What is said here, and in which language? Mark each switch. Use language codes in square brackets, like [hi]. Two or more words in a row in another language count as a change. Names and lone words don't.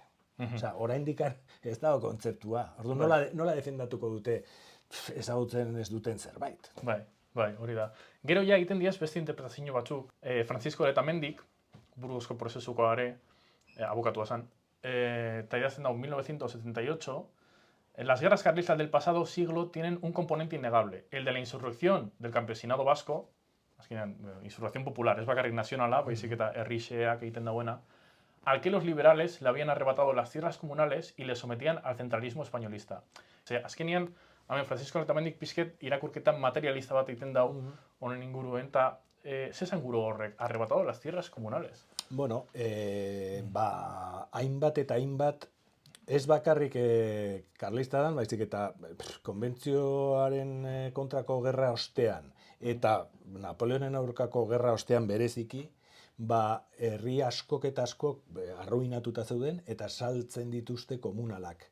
[eu] Oraindik ez dago kontzeptua. Orduan nola defendatuko dute ezagutzen ez duten zerbait. Bai, hori da. Gero ja egiten diaz beste interpretazio batzuk. Francisco Letamendik, Burgosko prozesuko are, abokatua zen, eta idazten dago 1978, [es] las guerras carlistas del pasado siglo tienen un componente innegable, el de la insurrección del campesinado vasco, [eu] azkenean, [es] insurrección popular, [eu] ez bakarrik nazionala, baizik eta herrixeak egiten dauena, [es] al que los liberales le habían arrebatado las tierras comunales y le sometían al centralismo españolista. [eu] Azkenean, Francisco Letamendik pizket irakurketan materialista bat egiten dau honen inguruen, eta zesan guru horrek, [es] arrebatado las tierras comunales? [eu] Bueno, hainbat eta hainbat, ez bakarrik karlista dan, baizik eta konbentzioaren kontrako gerra ostean, eta Napoleonen aurkako gerra ostean bereziki, herri askok eta askok arruinatuta zeuden eta saltzen dituzte komunalak.